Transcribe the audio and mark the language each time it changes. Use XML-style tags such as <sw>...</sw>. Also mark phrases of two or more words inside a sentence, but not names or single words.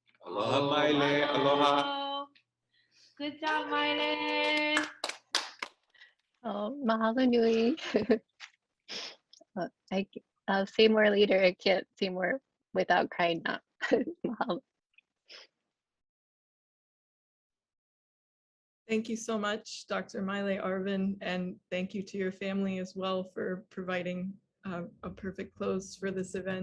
<en>Aloha, Maile. Aloha. Good job, Maile.</en> <haw>Oh, mahalo nui.</haw> <en>I'll say more later. I can't say more without crying now. Mahalo. Thank you so much, Dr. Maile Arvin, and thank you to your family as well for providing a perfect close for this event.</en>